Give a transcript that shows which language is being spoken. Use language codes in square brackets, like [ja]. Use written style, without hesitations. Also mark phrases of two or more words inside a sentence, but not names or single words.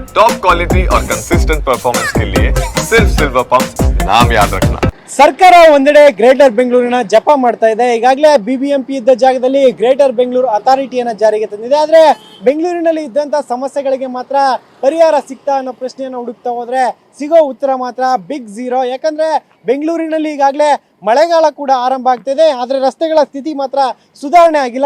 [en] top quality [hi] और [en] consistent performance [hi] के लिए सिर्फ सिल्वर पंप नाम याद रखना। [kn] ಸರ್ಕಾರ ಒಂದೆಡೆ ಗ್ರೇಟರ್ ಬೆಂಗಳೂರಿನ ಜಪ ಮಾಡ್ತಾ ಇದೆ. ಈಗಾಗಲೇ ಬಿಬಿಎಂಪಿ ಇದ್ದ ಜಾಗದಲ್ಲಿ ಗ್ರೇಟರ್ ಬೆಂಗಳೂರು ಅಥಾರಿಟಿಯನ್ನ ಜಾರಿಗೆ ತಂದಿದೆ. ಆದ್ರೆ ಬೆಂಗಳೂರಿನಲ್ಲಿ ಇದ್ದಂತ ಸಮಸ್ಯೆಗಳಿಗೆ ಮಾತ್ರ ಪರಿಹಾರ ಸಿಗ್ತಾ ಅನ್ನೋ ಪ್ರಶ್ನೆಯನ್ನು ಹುಡುಕ್ತಾ ಹೋದ್ರೆ ಸಿಗೋ ಉತ್ತರ ಮಾತ್ರ [en] big zero. [kn] ಯಾಕಂದ್ರೆ ಬೆಂಗಳೂರಿನಲ್ಲಿ ಈಗಾಗಲೇ ಮಳೆಗಾಲ ಕೂಡ ಆರಂಭ ಆಗ್ತಿದೆ, ಆದ್ರೆ ರಸ್ತೆಗಳ ಸ್ಥಿತಿ ಮಾತ್ರ ಸುಧಾರಣೆ ಆಗಿಲ್ಲ.